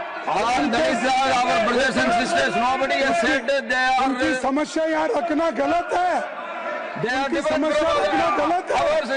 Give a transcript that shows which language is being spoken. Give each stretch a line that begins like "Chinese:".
English: all these are our brothers and sisters. Nobody has said that they are.
Hindi: उनकी समस्या यहाँ रखना गलत है.
English: They are different from ours.